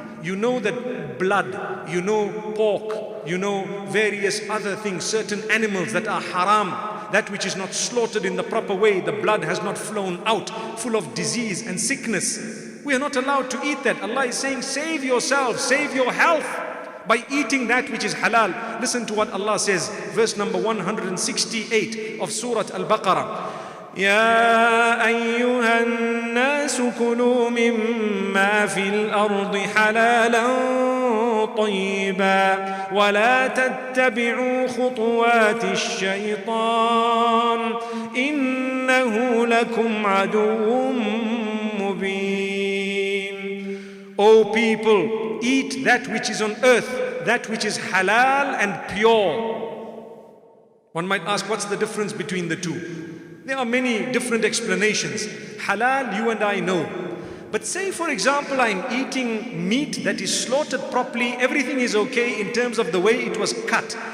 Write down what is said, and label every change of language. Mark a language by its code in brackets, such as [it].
[en] You know that blood, you know pork, you know various other things, certain animals that are haram, that which is not slaughtered in the proper way, the blood has not flown out, full of disease and sickness. We are not allowed to eat that. Allah is saying, save yourself, save your health by eating that which is halal. Listen to what Allah says, verse number 168 of Surah Al-Baqarah. [ar] يا أيها الناس كلوا مما في الأرض حلالا طيبا ولا تتبعوا خطوات الشيطان إنه لكم عدو مبين. [en] O people, eat that which is on earth, that which is halal and pure. One might ask, what's the difference between the two? There are many different explanations. Halal, you and I know. But say, for example, I'm eating meat that is slaughtered properly, everything is okay in terms of the way it was cut.